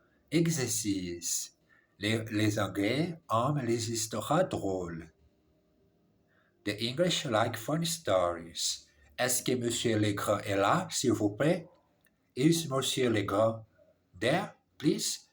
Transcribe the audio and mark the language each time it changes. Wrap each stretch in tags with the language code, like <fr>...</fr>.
<fr>Exercice. Les Anglais aiment les histoires drôles.</fr> <en>The English like funny stories.</en> <fr>Est-ce que Monsieur Legrand est là, s'il vous plaît?</fr> <en>Is Monsieur Legrand there, please?</en>